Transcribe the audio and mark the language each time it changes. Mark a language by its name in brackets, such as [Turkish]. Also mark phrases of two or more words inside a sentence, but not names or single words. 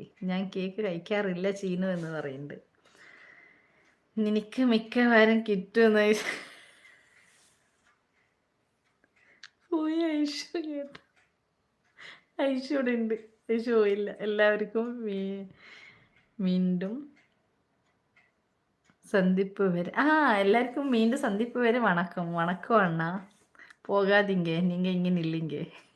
[Malayalam] ഞാൻ കേക്ക് കഴിക്കാറില്ല ചീനു എന്ന് പറയുന്നുണ്ട്. നിനക്ക് മിക്കവാറും കിട്ടുമെന്ന് പോയി ഐഷു കേട്ടു. ഐഷു ഇവിടെ ഉണ്ട്. ഐഷു പോയില്ല. എല്ലാവർക്കും വീണ്ടും സന്ദിപ്പ് വരെ [Tamil] எல்லாருக்கும் மீண்டும் சந்திப்பு வரை வணக்கம். வணக்கம் அண்ணா. போகாதீங்க நீங்க இங்க நில்லுங்க.